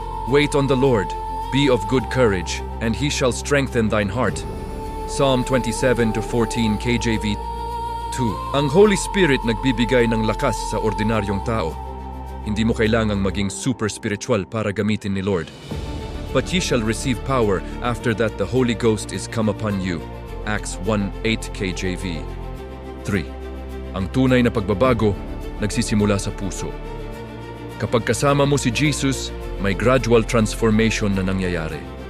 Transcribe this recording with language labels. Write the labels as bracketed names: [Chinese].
[English] Wait on the Lord, be of good courage, and He shall strengthen thine heart. Psalm 27-14 KJV. [Filipino] 2. Ang Holy Spirit nagbibigay ng lakas sa ordinaryong tao. Hindi mo kailangang maging [English] super spiritual [Filipino] para gamitin ni Lord. [English] But ye shall receive power after that the Holy Ghost is come upon you. Acts 1:8 KJV. 3. [Filipino] Ang tunay na pagbabago nagsisimula sa puso. Kapag kasama mo si Jesus, may [English] gradual transformation [Filipino] na nangyayari.